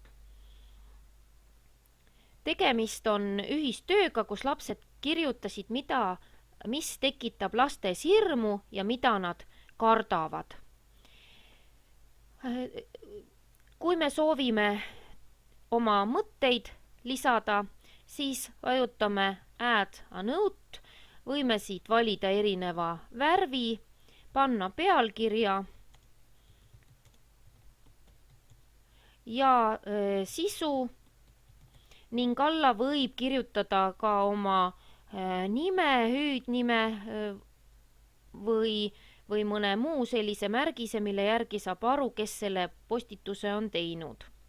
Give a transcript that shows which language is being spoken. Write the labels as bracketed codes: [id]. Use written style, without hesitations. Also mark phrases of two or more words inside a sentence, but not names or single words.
[et] Tegemist on ühistööga, kus lapsed kirjutasid, mis tekitab lastes hirmu ja mida nad kardavad. Kui me soovime oma mõtteid lisada, siis vajutame [en] Add a note, [et] võime siit valida erineva värvi, panna pealkirja ja sisu ning alla võib kirjutada ka oma nime, hüüdnime või mõne muu sellise märgise, mille järgi saab aru, kes selle postituse on teinud.